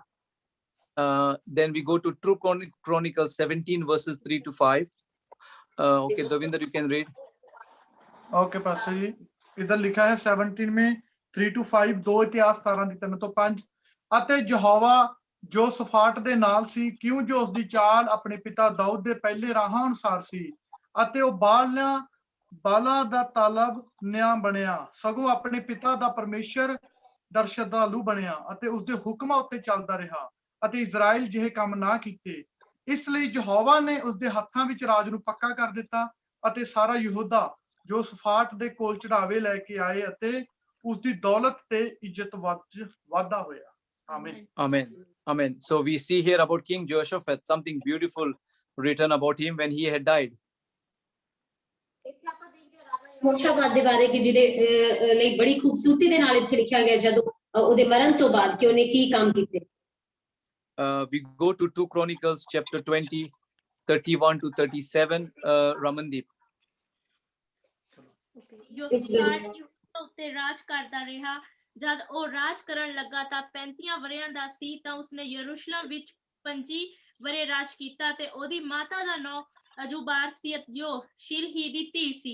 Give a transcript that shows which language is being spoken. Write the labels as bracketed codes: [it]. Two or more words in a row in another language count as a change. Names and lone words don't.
[en] Then we go to 2 Chronicles 17 verses 3 to 5. Okay, Davinder, you can read. [hi] ओके पास्टर जी, इधर लिखा है 17 में 3 to 5, [pa] 2 ਇਤਿਹਾਸ 17 ਦੀ 3 ਤੋਂ 5। ਅਤੇ ਯਹੋਵਾ ਜੋ ਸਫਾਟ ਦੇ ਨਾਲ ਸੀ, ਕਿਉਂ ਜੋ ਉਸ ਦੀ ਚਾਲ ਆਪਣੇ ਪਿਤਾ ਦਾਊਦ ਦੇ ਪਹਿਲੇ ਰਾਹਾਂ ਅਨੁਸਾਰ ਸੀ, ਅਤੇ ਉਹ ਬਾਲਾ ਦਾ ਤਾਲਬ ਨਿਆਂ ਬਣਿਆ, ਸਗੋਂ ਆਪਣੇ ਪਿਤਾ ਦਾ ਪਰਮੇਸ਼ਰ ਦਾ ਸ਼ਰਧਾਲੂ ਬਣਿਆ, ਅਤੇ ਉਸ ਦੇ ਹੁਕਮਾਂ ਉੱਤੇ ਚੱਲਦਾ ਰਿਹਾ, ਅਤੇ ਇਜ਼ਰਾਈਲ ਜਿਹੇ ਕੰਮ ਨਾ ਕੀਤੇ। ਇਸ ਲਈ ਯਹੋਵਾ ਨੇ ਉਸ ਦੇ ਹੱਥਾਂ ਵਿੱਚ ਰਾਜ ਨੂੰ ਪੱਕਾ ਕਰ ਦਿੱਤਾ, ਅਤੇ ਸਾਰਾ ਯਹੂਦਾ ਜੋ ਸਫਾਟ ਦੇ ਕੋਲ ਚੜਾਵੇ ਲੈ ਕੇ ਆਏ, ਅਤੇ ਉਸ ਦੀ ਦੌਲਤ ਤੇ ਇੱਜ਼ਤ ਵਾਧਾ ਹੋਇਆ। [en] Amen. Amen. Amen. So we see here about King Jehoshaphat, something beautiful written about him when he had died. [pa] ਇੱਥੇ ਆਪਾਂ ਦੇਖਦੇ ਹਾਂ ਰਾਜਾ ਯਹੋਸ਼ਾਫਾਤ ਦੇ ਬਾਰੇ ਕਿ ਜਿਹਦੇ ਲਈ ਬੜੀ ਖੂਬਸੂਰਤੀ ਦੇ ਨਾਲ ਇੱਥੇ ਲਿਖਿਆ ਗਿਆ ਜਦੋਂ ਉਹਦੇ ਮਰਨ ਤੋਂ ਬਾਅਦ ਕਿ ਉਹਨੇ ਕੀ ਕੰਮ ਕੀਤੇ। [en] We go to 2 Chronicles chapter 20, 31 to 37. Ramandeep. [pa] ਯਹੋਸ਼ਾਫਾਤ ਯਹੂਦਾ ਉੱਤੇ ਰਾਜ ਕਰਦਾ ਰਿਹਾ। ਜਦ ਉਹ ਰਾਜ ਕਰਨ ਲੱਗਾ ਤਾਂ 35 ਵਰ੍ਹਿਆਂ ਦਾ ਸੀ, ਤਾਂ ਉਸਨੇ ਯਰੂਸ਼ਲਮ ਵਿੱਚ 25 ਵਰ੍ਹੇ ਰਾਜ ਕੀਤਾ, ਤੇ ਉਹਦੀ ਮਾਤਾ ਦਾ ਨਾਮ ਅਜੂਬਾਰ ਸੀ, ਜੋ ਸ਼ਿਲਹੀ ਦੀ ਧੀ ਸੀ।